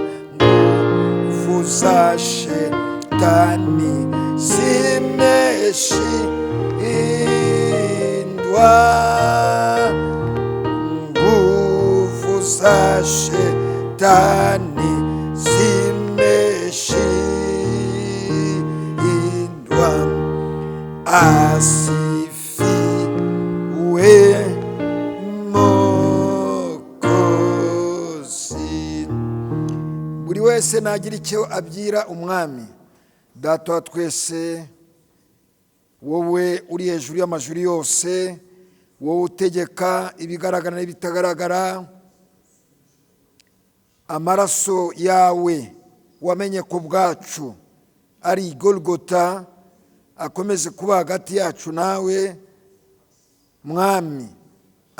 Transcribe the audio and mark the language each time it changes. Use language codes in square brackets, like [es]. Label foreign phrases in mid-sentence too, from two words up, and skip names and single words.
[sw] Nguvu za shetani zimeshindwa, nguvu za shetani zimeshindwa, asifiwe Mwokozi. [rw] Buri wese nagira icyo abwira umwami. Data wa twese, wowe uri hejuru y'amajuru yose, wowe utegeka ibigaragara n'ibitagaragara, amaraso yawe wamenye ku bwacu ari Golgota akomeze kuba hagati yacu nawe mwami.